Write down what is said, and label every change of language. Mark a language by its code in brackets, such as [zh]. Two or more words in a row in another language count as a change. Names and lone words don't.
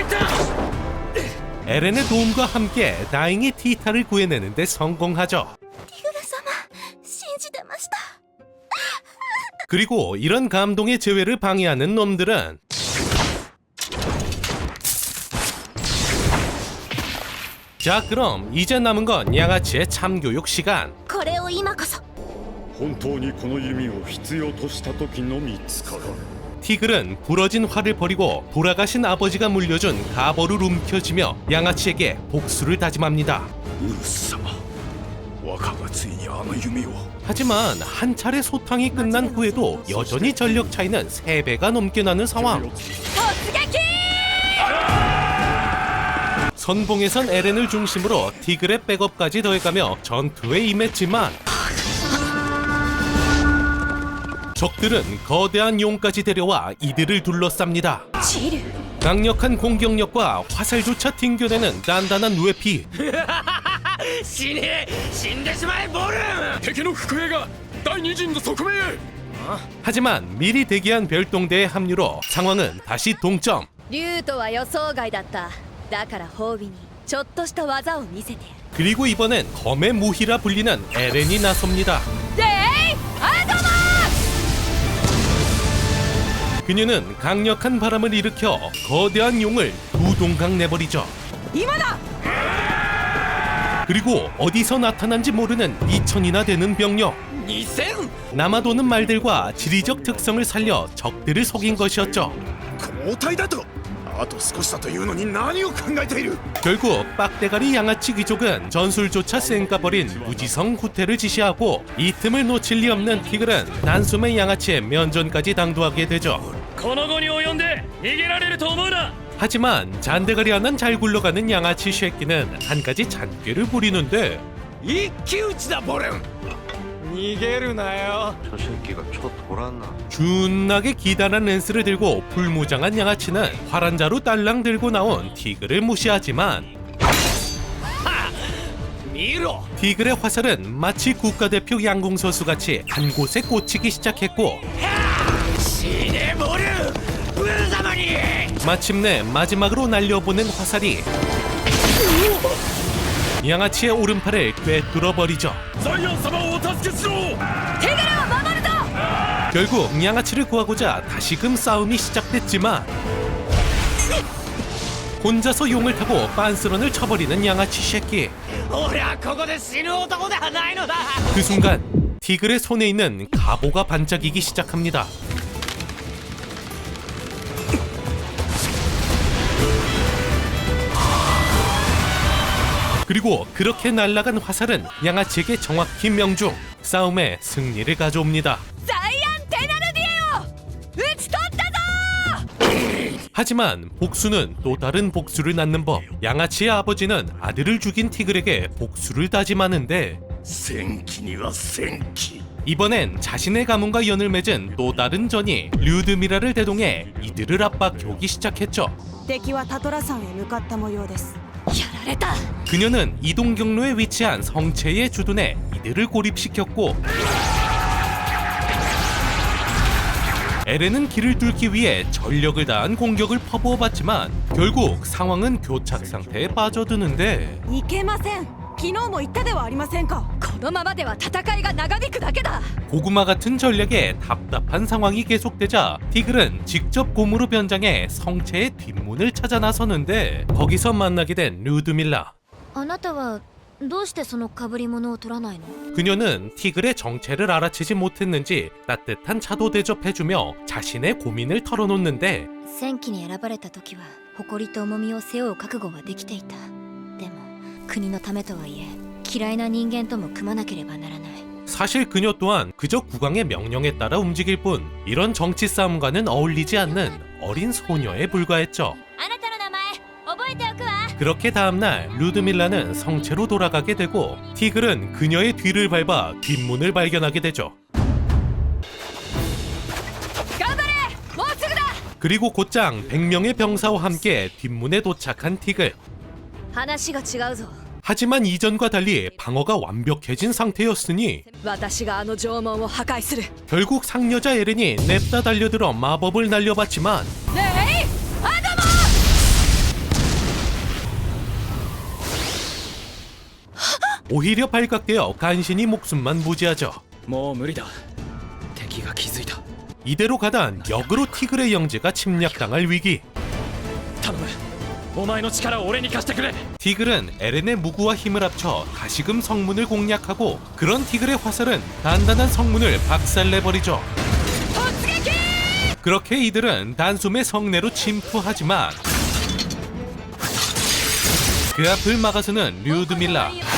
[ko] 에렌의 도움과 함께 다행히 티타를 구해내는데 성공하죠. 그리고 이런 감동의 재회를 방해하는 놈들은 자, 그럼 이제 남은 건 양아치의 참교육 시간. [ja] これを今こそ本当にこの弓を必要とした時のみ使う。 [ko] 티글은 부러진 활을 버리고 돌아가신 아버지가 물려준 가보를 움켜쥐며 양아치에게 복수를 다짐합니다. [ja] ウルス様、若がついにあの弓を。 [ko] 하지만 한 차례 소탕이 끝난 후에도 여전히 전력 차이는 3배가 넘게 나는 상황. 선봉에선 에렌을 중심으로 티글의 백업까지 더해가며 전투에 임했지만 적들은 거대한 용까지 데려와 이들을 둘러쌉니다. [ja] チル [ko] 강력한 공격력과 화살조차 튕겨내는 단단한 뇌피. [ja] 死ね死んでしまえボルン敵の副兵が第二陣の側面へ。 [ko] 하지만 미리 대기한 별동대의 합류로 상황은 다시 동점. [ja] 竜とは予想外だった。だから褒美にちょっとした技を見せてやる。 [ko] 그리고 이번엔 검의 무희라 불리는 에렌이 나섭니다. 그녀는 강력한 바람을 일으켜 거대한 용을 두 동강 내버리죠. [ja] 今だ [ko] 그리고 어디서 나타난지 모르는 2000이나 되는 병력. 2000 남아도는 말들과 지리적 특성을 살려 적들을 속인 것이었죠. [ja] 交代だと。あと少しだというのに何を考えている。 [ko] 결국 빡대가리 양아치 귀족은 전술조차 쌩까버린 무지성 후퇴를 지시하고 이 틈을 놓칠 리 없는 티글은 단숨에 양아치의 면전까지 당도하게 되죠. [ja] この後に及んで逃げられると思うな [ko] 하지만 잔대가리 하나는 잘 굴러가는 양아치 쉐끼는 한 가지 잔꾀를 부리는데 [ja] 一騎打ちだボルン逃げるなよ [ko] 저 새끼가 쳐 돌았나? 준나게 기다란 랜스를 들고 불무장한 양아치는 활한자로 딸랑 들고 나온 티글을 무시하지만 [ja] 見ろ [ko] 티글의 화살은 마치 국가대표 양궁선수같이 한 곳에 꽂히기 시작했고 [ja] 死ねボルンブル様に [ko] 마침내 마지막으로 날려보낸 화살이 양아치의 오른팔을 꿰뚫어버리죠. [ja] ザイアン様をお助けしろ。 [ko] 결국 양아치를 구하고자 다시금 싸움이 시작됐지만 혼자서 용을 타고 빤스런을 쳐버리는 양아치 새끼. [ja] 俺はここで死ぬ男ではないのだ [ko] 그 순간 티글의 손에 있는 가보가 반짝이기 시작합니다. 그리고 그렇게 날아간 화살은 양아치에게 정확히 명중. 싸움에 승리를 가져옵니다. [ja] ザイアンテナルディエを討ち取ったぞ [ko] 하지만 복수는 또 다른 복수를 낳는 법. 양아치의 아버지는 아들을 죽인 티글에게 복수를 다짐하는데 [ja] 戦機には戦機。 [ko] 이번엔 자신의 가문과 연을 맺은 또 다른 전이 류드미라를 대동해 이들을 압박해오기 시작했죠. [ja] 敵はタトラ山へ向かった模様です。やられた [ko] 그녀는 이동 경로에 위치한 성체의 주둔에 이들을 고립시켰고 에렌은 길을 뚫기 위해 전력을 다한 공격을 퍼부어봤지만 결국 상황은 교착 상태에 빠져드는데 [ja] いけません。昨日も言ったではありませんか。このままでは戦いが長引くだけだ [ko] 고구마 같은 전략에 답답한 상황이 계속되자 티글은 직접 곰으로 변장해 성체의 뒷문을 찾아 나서는데 거기서 만나게 된 류드밀라. [ja] あなたはどうしてその被り物を取らないの [ko] 그녀는 티글의 정체를 알아채지 못했는지 따뜻한 차도 대접해주며 자신의 고민을 털어놓는데 [ja] 戦記に選ばれた時は誇りと重みを背負う覚悟はできていた。でも国のためとはいえ嫌いな人間とも組まなければならない。 [ko] 사실 그녀 또한 그저 국왕의 명령에 따라 움직일 뿐 이런 정치 싸움과는 어울리지 않는 어린 소녀에 불과했죠. [ja] あなたの名前覚えておくわ。 [ko] 그렇게 다음날 루드밀라는 성체로 돌아가게 되고 티글은 그녀의 뒤를 밟아 뒷문을 발견하게 되죠. [ja] 頑張れもうすぐだ [ko] 그리고 곧장 100명의 병사와 함께 뒷문에 도착한 티글. [ja] 話が違うぞ。 [ko] 하지만 이전과 달리 방어가 완벽해진 상태였으니 [ja] 私があの城門を破壊する。 [ko] 결국 상여자 에렌이 냅다 달려들어 마법을 날려봤지만 [ja] ねえアドモ [ko] 오히려 발각되어 간신히 목숨만 부지하죠. [ja] もう無理だ敵敵が気づいた。 [ko] 이대로 가단 역으로 티그레 영지가 침략당할 위기. [ja] 頼む、お前の力を俺に貸してくれ。 [ko] 티글은 에렌의 무구와 힘을 합쳐 다시금 성문을 공략하고 그런 티글의 화살은 단단한 성문을 박살내버리죠. 그렇게 이들은 단숨에 성내로 침투하지만 그 앞을 막아서는 류드밀라.